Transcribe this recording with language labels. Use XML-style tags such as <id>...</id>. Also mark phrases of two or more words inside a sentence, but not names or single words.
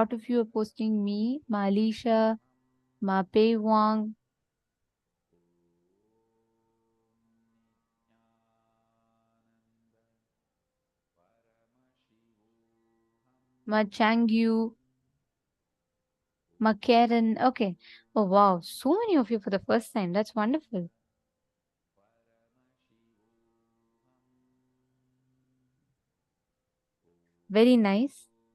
<en>lot of you are posting me, Ma Alicia, Ma Pei Wang, Ma Changyu, Ma Karen. Okay. Oh wow, so many of you for the first time. That's wonderful. Very nice.</en>